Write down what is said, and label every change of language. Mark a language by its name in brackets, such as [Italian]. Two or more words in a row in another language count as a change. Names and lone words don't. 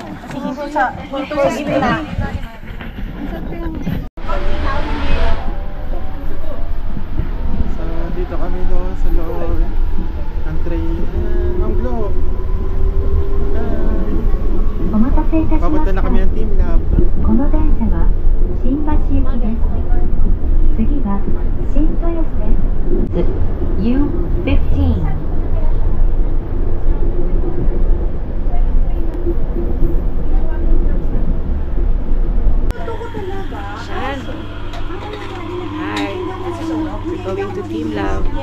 [Filipino] Kasi hinto sa gitna. So, dito kami sa loob ng train. Ma'am Glo. Papunta na kami ng Team Lab. [Japanese] この電車は新橋行きです。次は新豊洲です。U15。 [English] Going to Team Love.